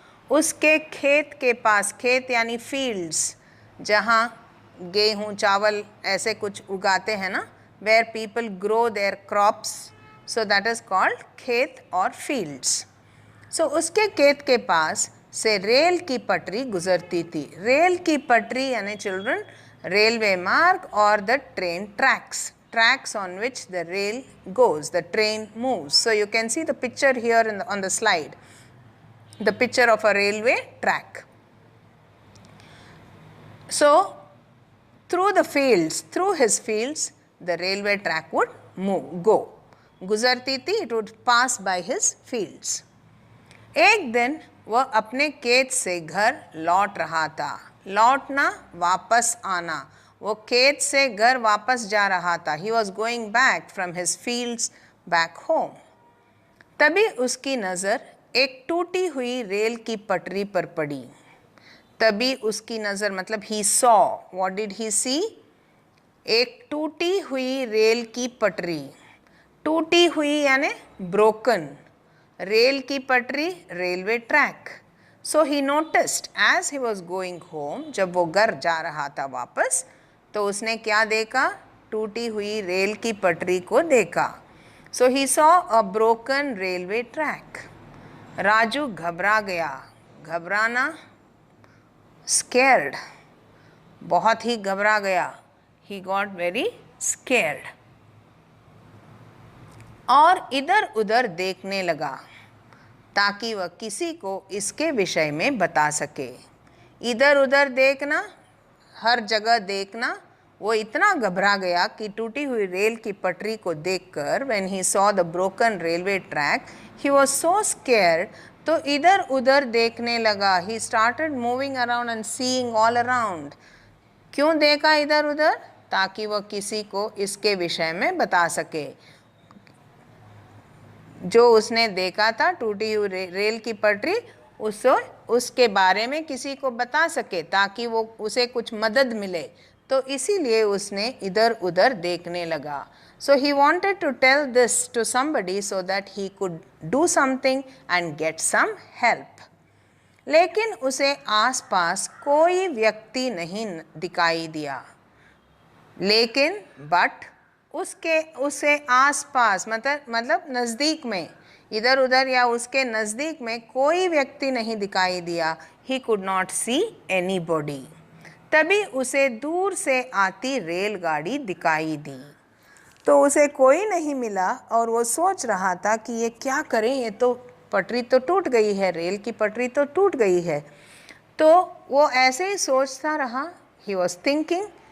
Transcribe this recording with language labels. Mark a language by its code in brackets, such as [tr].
[hi] उसके खेत के पास, खेत यानी फील्ड्स, जहाँ गेहूँ चावल ऐसे कुछ उगाते हैं ना, [en] where people grow their crops, so that is called [hi] खेत और फील्ड्स। सो उसके खेत के पास से रेल की पटरी गुजरती थी। रेल की पटरी यानी [en] Children railway मार्ग और the train tracks on which the rail goes, the train moves. So you can see the picture here on the slide, the picture of a railway track. So through his fields, the railway track would go. [hi] गुजरती थी, [en] it would pass by his fields. [hi] एक दिन वह अपने खेत से घर लौट रहा था। लौटना, वापस आना। वो खेत से घर वापस जा रहा था। [en] He was going back from his fields back home. [hi] तभी उसकी नज़र एक टूटी हुई रेल की पटरी पर पड़ी। तभी उसकी नज़र मतलब [en] he saw. What did he see? [hi] एक टूटी हुई रेल की पटरी। टूटी हुई यानी [en] broken. [hi] रेल की पटरी, railway track. [en] So he noticed as he was going home, [hi] जब वो घर जा रहा था वापस, तो उसने क्या देखा? टूटी हुई रेल की पटरी को देखा। [en] So he saw a broken railway track. [hi] Raju घबरा गया। घबराना, [en] scared, [hi] बहुत ही घबरा गया। [en] He got very scared. [hi] और इधर उधर देखने लगा ताकि वह किसी को इसके विषय में बता सके। इधर उधर देखना, हर जगह देखना। वो इतना घबरा गया कि टूटी हुई रेल की पटरी को देखकर, [en] when he saw the broken railway track, he was so scared, [hi] तो इधर उधर देखने लगा। [en] He started moving around and seeing all around. [hi] क्यों देखा इधर उधर? ताकि वह किसी को इसके विषय में बता सके। जो उसने देखा था, टूटी हुई रेल की पटरी, उसके बारे में किसी को बता सके ताकि वो उसे कुछ मदद मिले। तो इसीलिए उसने इधर उधर देखने लगा। [en] So he wanted to tell this to somebody so that he could do something and get some help. [hi] लेकिन उसे आसपास कोई व्यक्ति नहीं दिखाई दिया। लेकिन बट उसे आसपास मतलब नज़दीक में, इधर उधर या उसके नज़दीक में कोई व्यक्ति नहीं दिखाई दिया। [en] He could not see anybody. [hi] तभी उसे दूर से आती रेलगाड़ी दिखाई दी। तो उसे कोई नहीं मिला और वो सोच रहा था कि ये क्या करें, ये तो पटरी तो टूट गई है, रेल की पटरी तो टूट गई है। तो वो ऐसे ही सोचता रहा। [en] He was thinking.